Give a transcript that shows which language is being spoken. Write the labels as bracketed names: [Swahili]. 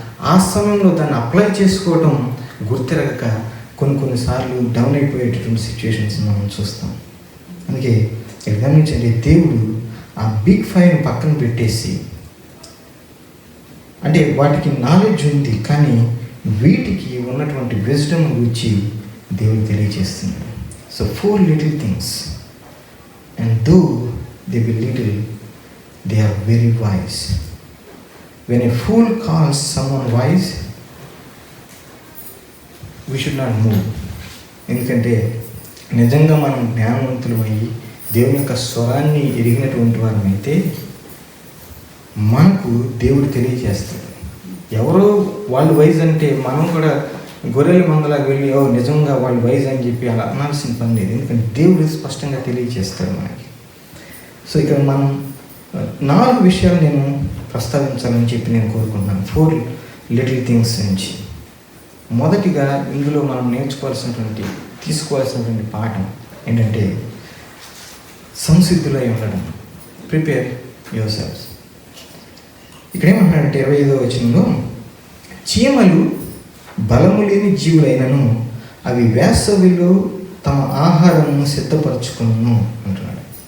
[Telugu] ఆ సమయంలో దాన్ని అప్లై చేసుకోవటం గుర్తిరగక కొన్నిసార్లు డౌన్ అయిపోయేటటువంటి సిచ్యువేషన్స్ మనం చూస్తాం. అందుకే ఇక్కడ గమనించండి, దేవుడు ఆ బిగ్ ఫైర్ పక్కన పెట్టేసి, అంటే వాటికి నాలెడ్జ్ ఉంది కానీ వీటికి ఉన్నటువంటి విజ్డమ్ గురించి దేవుడు తెలియజేస్తున్నాడు. [English] So 4 little things, and though they be little, they are very wise. When a fool calls someone wise, we should not move. [Telugu] ఎందుకంటే నిజంగా మనం జ్ఞానవంతులమై దేవుని యొక్క స్వరాన్ని ఎరిగినటువంటి వారమైతే మనకు దేవుడు తెలియజేస్తాడు. ఎవరో వాళ్ళు వైజ్ అంటే మనం కూడా గొర్రెల మందలాగా వెళ్ళి నిజంగా వాళ్ళు వైజ్ అని చెప్పి అలా అనాల్సిన పని లేదు. ఎందుకంటే దేవుడు స్పష్టంగా తెలియజేస్తాడు మనకి. సో ఇక్కడ మనం 4 విషయాలు నేను ప్రస్తావించాలని చెప్పి నేను కోరుకుంటున్నాను. [English] 4 little things నుంచి. [Telugu] మొదటిగా ఇందులో మనం తీసుకోవాల్సినటువంటి పాఠం ఏంటంటే సంసిద్ధులై ఉండడం. [English] Prepare yourselves. [Telugu] ఇక్కడ ఏమంటున్నాడంటే 25వ వచనంలో, చీమలు బలము లేని జీవులైనను అవి వేసవిలో తమ ఆహారము సిద్ధపరచుకును అంటున్నాడు.